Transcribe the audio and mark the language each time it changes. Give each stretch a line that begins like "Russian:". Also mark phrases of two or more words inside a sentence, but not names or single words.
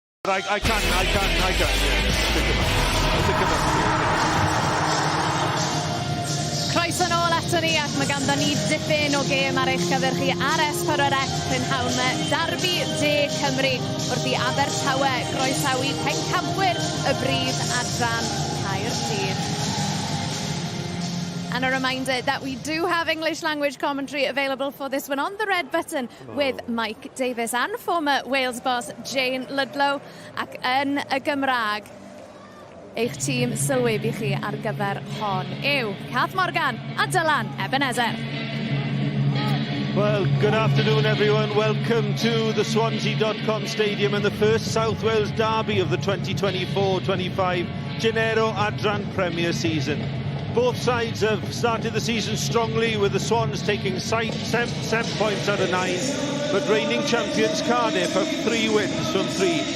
English: I can't. Yeah, stick him up.
Welsh: Croeso nôl ato ni ac mae ganddo ni dipyn o gêm ar eich gyfer chi ar S4C Prynhawn me Derby De Cymru wrth i Abertawe groesawu pencampwyr y brif adran Caerdydd.
English: And a reminder that we do have English language commentary available for this one on the red button with Mike Davies and former Wales boss Jane Ludlow
Welsh: ac yn y Gymraeg. Eich tîm sylwebu chi ar gyfer hon yw Cath Morgan a Dylan Ebenezer.
English: Well, good afternoon everyone. Welcome to the Swansea.com Stadium and the first South Wales derby of the 2024-25 Genero Adran Premier season. Both sides have started the season strongly, with the Swans taking 7 points out of 9, but reigning champions Cardiff have 3 wins from 3.